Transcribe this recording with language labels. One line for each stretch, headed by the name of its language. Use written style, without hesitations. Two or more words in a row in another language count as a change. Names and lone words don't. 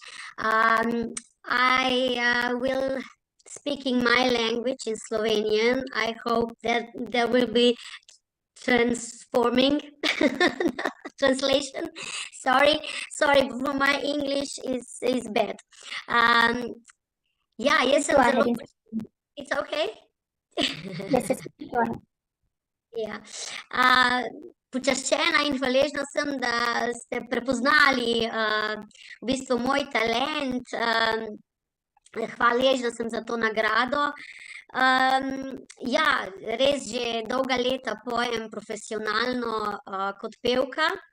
English: I will speaking my language in Slovenian. I hope that there will be transforming translation. Sorry, for my English is bad.
Slovenian: Ja, jaz sem
English: Go
Slovenian: zelo.
English: ahead. It's okay. Yes, yes, go ahead.
Slovenian: Ja. Počaščena in hvaležna sem, da ste prepoznali v bistvu moj talent. Hvaležna sem za to nagrado. Ja, res že dolga leta pojem profesionalno kot pevka.